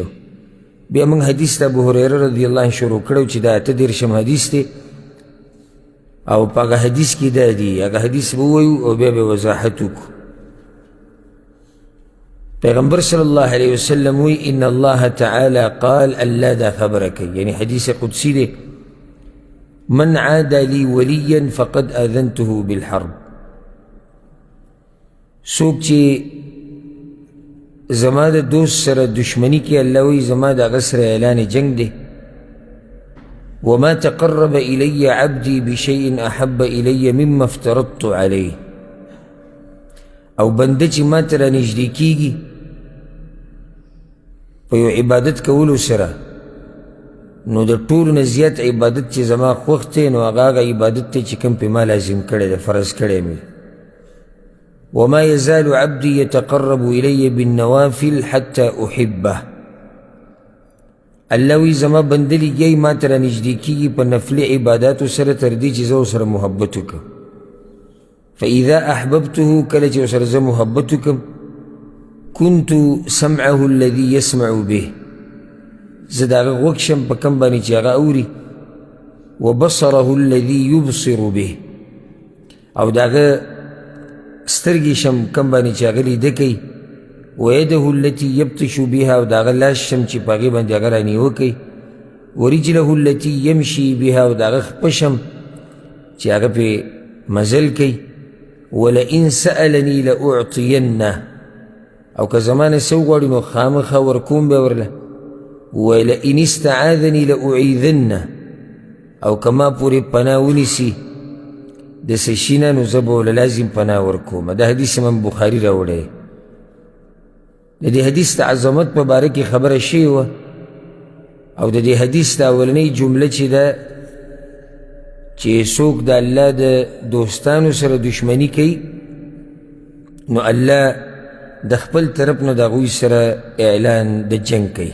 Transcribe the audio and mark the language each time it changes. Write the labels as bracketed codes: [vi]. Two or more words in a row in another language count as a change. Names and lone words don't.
[ps] بیا موږ حدیث د ابو هریره [ar] رضی الله عنه [ps] شروع کړو چې دا 38 حدیث دی او په هغه حدیث کې دا دي، هغه حدیث به ووایو او بیا به وضاحت وکړو. پیغمبر [ar] صلی الله علیه وسلم [ps] وی [ar] ان الله تعالی قال [ps] الله دا خبره کوي، یعنی حدیث قدسی دی، [ar] من عاد لی ولیا فقد آذنته بالحرب. [ps] څوک چې زما د دوست سره دشمنی کې الله وی زما د هغه سره اعلان جنگ دی. [ar] وما تقرب الی عبدی بشیء احب الی مما افترضت علیه. [ps] او بنده چې ما ته رانږدې کېږي په یو عبادت کولو سره نو د ټولو نه زیات عبادت چې زما خوښ دی نو هغه عبادت دی چې کوم پې ما لازم کړی دی، فرض کړی مې. [ar] وما یزال عبدي یتقرب الی بالنوافل حتی احبه. [ps] الله وی زما بنده لګیایي ما ته رانږدې کېږي په نفلي عباداتو سره تر دې چې زه ورسره محبت وکړم. [ar] فإذا أحببته كلا [ps] چې ورسره زه محبت وکړم [ar] كنت سمعه الذي يسمع به، [ps] زه د هغه غوږ شم په کوم باندې چې هغه اوري. [ar] وبصره الذي يبصر به، [ps] او د هغه سترګې شم کوم باندې چې هغه لیده کوي. [ar] ويده التي يبطش بها، [ps] او د هغه لاس شم چې په هغې باندې هغه رانیوه کوي. [ar] ورجله التي يمشي بها، [ps] او د هغه خپه شم چې هغه پې مزل کوي. [ar] ولئن سألني لأعطينه، [ps] او که زمانه څه وغواړي نو خامخا ورکوم به ورله. [ar] ولئن استعاذني لأعيذنه، [ps] او که ما پورې پناه ونیسي د څه شي نه نو زه به ورله لازم پناه ورکوم. دا حدیث امام بخاري راوړی. د دې حدیث د عظمت په باره کې خبره شوې وه، او د دې حدیث د اولنۍ جمله چې ده چې څوک د الله د دوستانو سره دشمنی کوي نو الله د خپل طرف نه د هغوی سره اعلان د جنگ کوي.